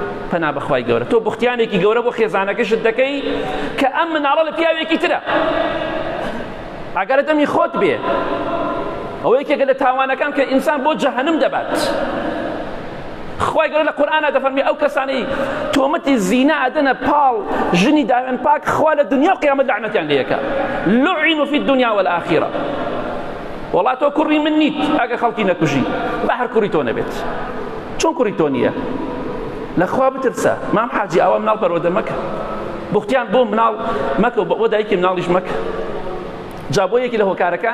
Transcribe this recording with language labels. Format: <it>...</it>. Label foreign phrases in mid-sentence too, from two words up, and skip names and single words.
<ckb>پەنا بەخوای گەورە تۆ بوختیانێکی گەورە بۆ خێزانەکەشت دەکەی کە ئەم مناڵە لە پیاوێکی ترە ئەگەرە دەمی خۆت بێ ئەوە یەکێکە لە تاوانەکان کە ئینسان بۆ جەهەنم دەبات خوای گەورە لە قورئانە دەفەرمێ ئەو کەسانەی تۆمەتی زینا ئەدەنە پاڵ ژنی داوێن پاک خوا لە دنیا و قیامەت لعنەتیان لێیەکە</ckb> <ar>لعنوا في الدنيا والآخرة</ar> <ckb>وڵا تۆ کوڕی من نیت ئەگە خەڵکی نەکوژی بە هەر کوڕی تۆ نەبێت چۆن کوڕی تۆ نییە لەخوا بترسە مام حاجی ئەوە مناڵ پەروەردە مەکە بوختیان بۆ مناڵ مەکە و بۆ دایکی مناڵیش مەکە جا بۆ یەکی لە هۆکارەکان</ckb>